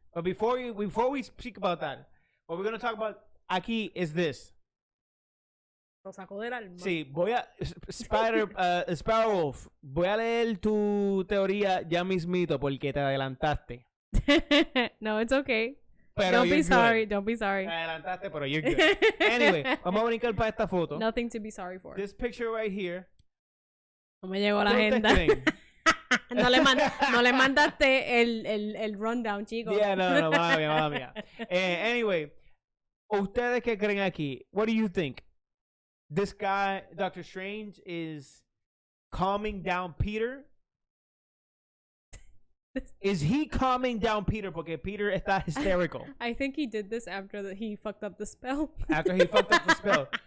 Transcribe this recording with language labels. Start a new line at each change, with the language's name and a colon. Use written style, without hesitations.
English: But before we speak about that, what we're going to talk about
Spanish: aquí
English: is this.
Spanish: Lo sacó del alma. Sí, Sparrowwolf, voy a leer tu teoría ya mismito porque te adelantaste.
English: No, it's okay.
Spanish: Pero
English: don't be sorry.
Spanish: Te adelantaste, pero
English: you're good. Anyway,
Spanish: vamos a brincar para esta foto.
English: Nothing to be sorry for. This picture right here.
Spanish: No me llegó la agenda. No le mandaste el rundown, chicos. Yeah, no, mala mía. Anyway, ¿ustedes qué creen aquí?
English: What do you think? This guy, Doctor Strange, is calming down Peter? Is he calming down Peter?
Spanish: Porque Peter está hysterical.
English: I think he did this after he fucked up the spell. After he fucked up the spell.